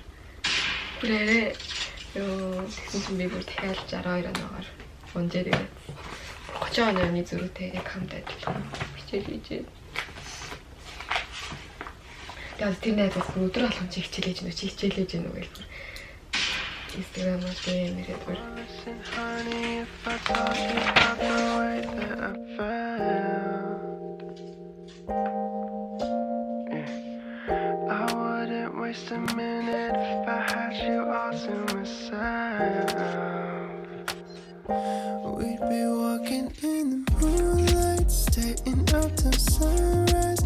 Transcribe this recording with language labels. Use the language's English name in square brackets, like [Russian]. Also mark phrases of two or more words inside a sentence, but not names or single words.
[Mongolian] Бүр арай ёо тэгсэн чинь би бүр дахиад 62 оноогоор унжээд ирээд 30 оны зөрүүтэй яг хамт адилхан хичээл хийж байна. Тэгээд тэр найзаас өдөр болгон чи хичээл хийж нү чи хичээл хийж нү гэж бүр Instagram-аар DM ирээд бүр [English] I wouldn't waste a minute if I had you all to myself. We'd be walking in the moonlight, staying up till sunrise.